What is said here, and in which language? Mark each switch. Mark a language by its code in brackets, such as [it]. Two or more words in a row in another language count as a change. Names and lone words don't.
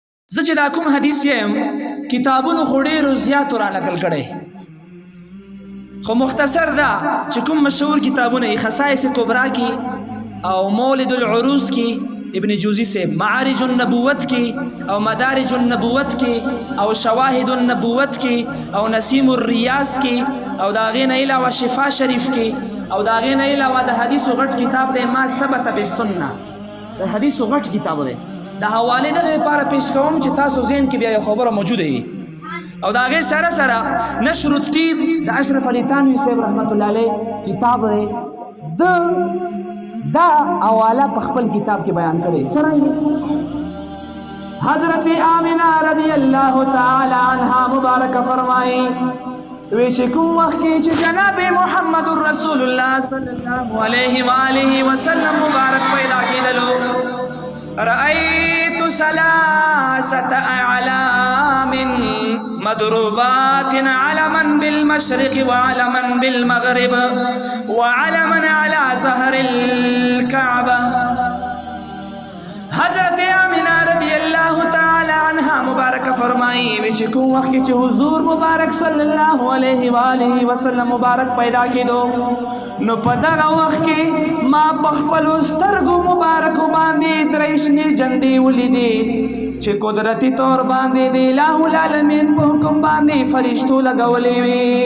[ps] زه چې دا کوم حدیث یم کتابونو خو ډېرو زیاتو را نقل کړی، خو مختصر دا چې کوم مشهور کتابونه یې خصائص کبرا کې او مولد العروس کې ابن جوزی سے معارج النبوت کی او مدارج النبوت کی او شواهد النبوت کی او نسیم الریاض کی او داغین علاوه شفا شریف کی او داغین علاوه د حدیث غټ کتاب دی ما ثبت بالسنه، د حدیث غټ کتاب دی د حواله نه لپاره پیش کوم چې تاسو ذهن کې بیا یو خبره موجوده وي. او داغه سره سره نشر الطیب د اشرف علی تانوی صاحب [ar] رحمت الله علیه [ps] کتاب دی، دا حواله په خپل کتاب کې بیان کړي. څنګه حضرت آمنہ [ar] رضی اللہ تعالی عنہا [ps] مبارک فرمائی وی چې کوم وخت کې چې جناب محمد رسول الله [ar] صلی الله علیه و آله وسلم [ps] مبارک پیدا کېدلو، [ar] رأيت ثلاثة أعلام مضروبات علما بالمشرق وعلما بالمغرب وعلما على ظهر الكعبة. [ps] حضرت آمنہ [ar] رضی اللہ تعالی عنہ [ps] مبارک فرمائی وچ کوم وخت چې حضور مبارک [ar] صلی الله علیه و آله وسلم [ps] مبارک پیدا کېدو، نو په دغه وخت کې ما په خپل سترګو مبارک باندې درې شنې جنډې ولیدې چې قدرتی طور باندې د الٰه العالمین په حکم باندې فرشتو لګولې وي.